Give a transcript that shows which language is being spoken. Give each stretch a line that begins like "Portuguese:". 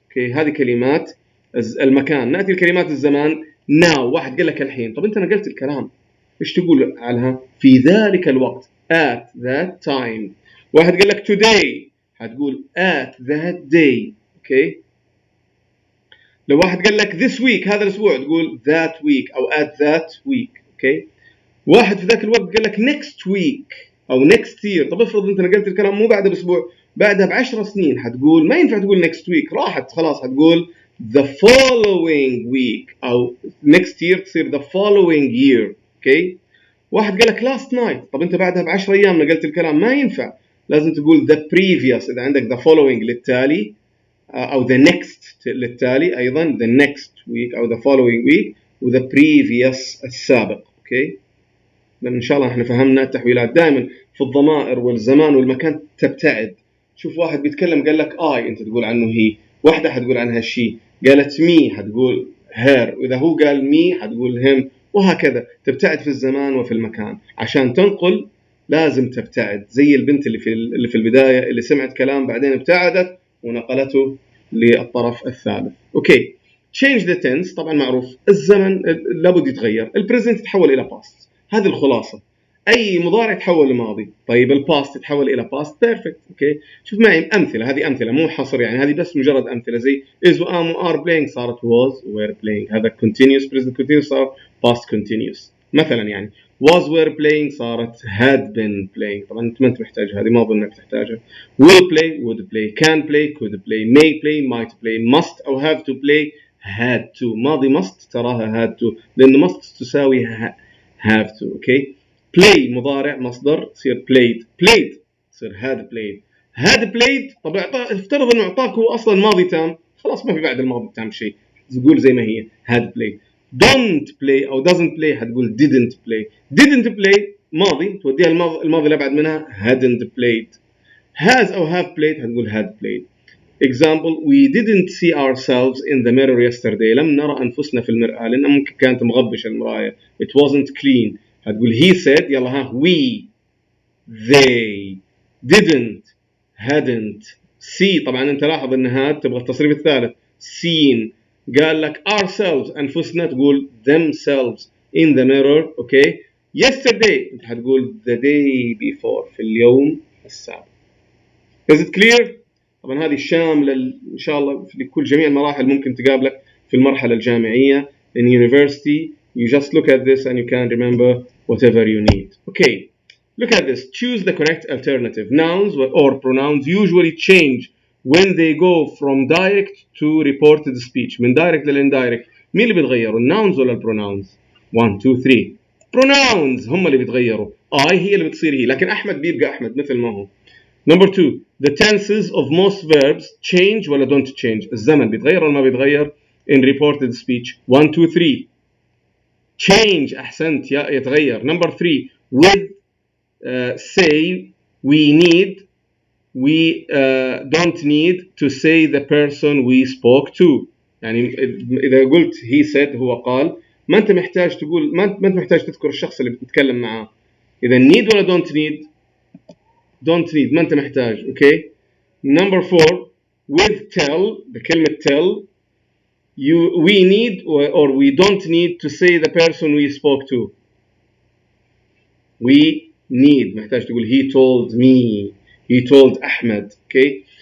Arabic: أوكي، هذه كلمات المكان. نأتي لكلمات الزمان. now واحد قال لك الحين، طب أنت نقلت الكلام، إيش تقول عنها؟ في ذلك الوقت
English: at that time.
Arabic: واحد قال لك today هتقول at that day. اوكي، لو واحد قال لك this week هذا الاسبوع تقول that week او at that week. اوكي، واحد في ذاك الوقت قال لك next week او next year. طب افرض انت نقلت الكلام مو بعدها باسبوع، بعدها ب10 سنين، حتقول ما ينفع تقول next week، راحت خلاص، حتقول the following week او next year تصير the following year. اوكي، واحد قال لك last night، طب انت بعدها ب10 ايام نقلت الكلام، ما ينفع، لازم تقول the previous. اذا عندك the following للتالي او the next للتالي ايضا the next week او the following week، و the previous السابق. اوكي، لان ان شاء الله احنا فهمنا التحويلات. دائما في الضمائر والزمان والمكان تبتعد. شوف واحد بيتكلم قال لك I، انت تقول عنه هي. واحده حتقول عنها she. قالت me حتقول her، واذا هو قال me حتقول him، وهكذا تبتعد في الزمان وفي المكان. عشان تنقل لازم تبتعد، زي البنت اللي في البدايه اللي سمعت كلام بعدين ابتعدت ونقلته للطرف الثالث. اوكي، change the tense طبعا معروف، الزمن لابد يتغير. البريزنت يتحول الى past، هذه الخلاصه. اي مضارع يتحول لماضي. طيب الباست يتحول الى past perfect. اوكي، شوف معي امثله، هذه امثله مو حصر يعني، هذه بس مجرد امثله.
English: زي is و am و are playing صارت was were playing. هذا continuous present continuous صار past continuous. مثلا يعني was were playing صارت had been playing.
Arabic: طبعا انت ما انت محتاج هذه، ما اظن انك تحتاجها.
English: will play would play can play could play may play might play must او have to play had to. ماضي must تراها had to، لأن must تساوي have to.
Arabic: اوكي، play مضارع مصدر تصير played.
English: played تصير had played.
Arabic: had played طب افترض انه اعطاك هو اصلا ماضي تام، خلاص ما في بعد الماضي التام شيء، تقول زي ما هي had played.
English: don't play او doesn't play حتقول didn't play.
Arabic: didn't play ماضي توديها الماضي اللي بعد منها hadn't played.
English: has او have played حتقول had played. example we didn't see ourselves in the mirror yesterday.
Arabic: لم نرى أنفسنا في المرآة لأن ممكن كانت مغبشة المراية.
English: it wasn't clean هتقول he said. يلا ها we they didn't hadn't see.
Arabic: طبعا أنت لاحظ أن هاد تبغى التصريف الثالث seen.
English: قال لك ourselves أنفسنا تقول themselves in the mirror.
Arabic: أوكي، yesterday أنت حتقول the day before في اليوم السابق. is it clear؟ طبعا هذه شاملة إن شاء الله في كل جميع المراحل ممكن تقابلك في المرحلة الجامعية.
English: in university you just look at this and you can remember whatever you need. Okay, look at this. Choose the correct alternative. Nouns or pronouns usually change when they go from direct to reported speech.
Arabic: من direct للindirect مين اللي بيتغيروا؟ الناونز ولا البروناونز؟ 1 2 3 pronouns هم اللي بيتغيروا. I هي اللي بتصير هي، لكن أحمد بيبقى أحمد مثل ما هو.
English: Number 2, the tenses of most verbs change ولا don't change.
Arabic: الزمن بيتغير ولا ما بيتغير
English: in reported speech. 1 2 3 change.
Arabic: أحسنت، يتغير.
English: Number 3, with say we need we don't need to say the person we spoke to.
Arabic: يعني إذا قلت
English: he said
Arabic: هو قال، ما أنت محتاج تقول، ما أنت محتاج تذكر الشخص اللي بتتكلم معاه. إذا need ولا don't need؟ don't need، ما أنت محتاج. أوكي.
English: Number 4, with tell بكلمة tell we need or we don't need to say the person we spoke to. we need
Arabic: محتاج تقول
English: he told me, he told أحمد. Okay.